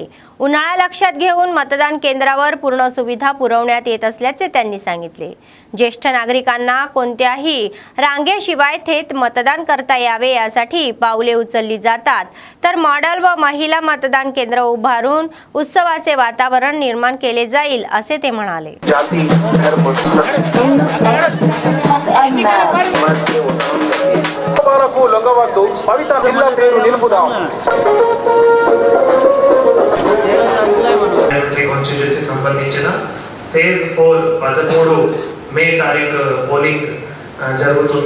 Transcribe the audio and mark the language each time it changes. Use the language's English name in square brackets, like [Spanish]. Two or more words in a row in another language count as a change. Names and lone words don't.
[Marathi] उन्हाळा लक्षात घेऊन मतदान केंद्रावर पूर्ण सुविधा पुरवण्यात येत असल्याचे त्यांनी सांगितले। ज्येष्ठ नागरिकांना कोणत्याही रांगेशिवाय थेट मतदान करता यावे यासाठी पावले उचलली जातात, तर मॉडेल व महिला मतदान केंद्र उभारून उत्सवाचे वातावरण निर्माण केले जाईल असे ते म्हणाले। [Telugu] జాతి ధర్మ లొంగవద్దు పవిత్ర జిల్లా పేరు నిలుపుదాం కాన్స్టిట్యూన్సీ సంబంధించిన ఫేజ్ 4 13 మే తారీఖు పోలింగ్ జరుగుతుంది।